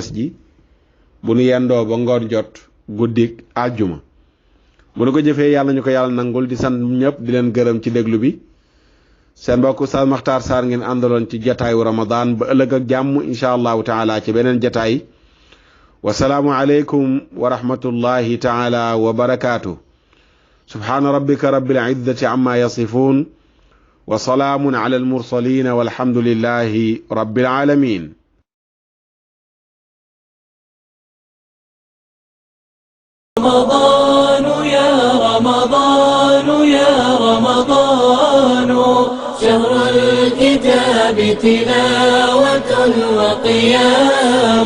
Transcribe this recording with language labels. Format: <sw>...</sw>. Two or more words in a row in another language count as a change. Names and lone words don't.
<wo>ji bu nu yendoo ba ngoon jot guddik àjjuma bu nu ko jëfee yàlla ñu ko yàlla nangul di sant ñëpp di leen gërëm ci déglu bi seen mbokk Oustaz Makhtar Sarr ngeen àndaloon ci jataayu Ramadan ba ëllëg ak jàmm</wo> <ar>إن شاء الله تعالى</ar> <wo>ci beneen jataay</wo> <ar>والسلام عليكم ورحمة الله تعالى وبركاته سبحان ربك رب العزة عما يصفون وسلام على المرسلين والحمد لله رب العالمين رمضان يا رمضان يا رمضان شهر الكتاب تلاوة وقيام</ar>